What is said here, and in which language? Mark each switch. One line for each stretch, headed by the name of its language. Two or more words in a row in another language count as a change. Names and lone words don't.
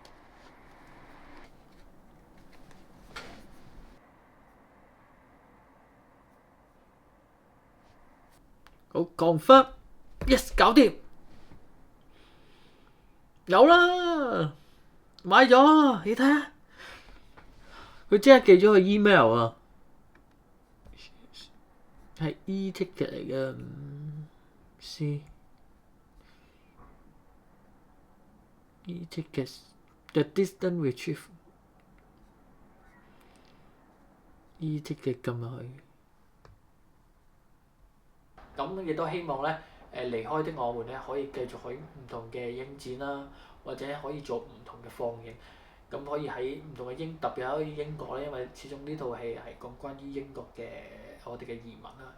Cantonese: 好confirm，yes 搞掂，有啦，買咗，你睇下，佢即刻寄咗個 email 啊，係 e-ticket 嚟嘅 ，
English: see e-tickets
Cantonese: The Distant Retrieve e-ticket 撳入去。咁亦都希望咧，離開的我們咧可以繼續去唔同嘅影展啦，或者可以做唔同嘅放映。咁可以喺唔同嘅特別喺英國咧，因為始終呢套戲係講關於英國嘅我哋嘅移民啦。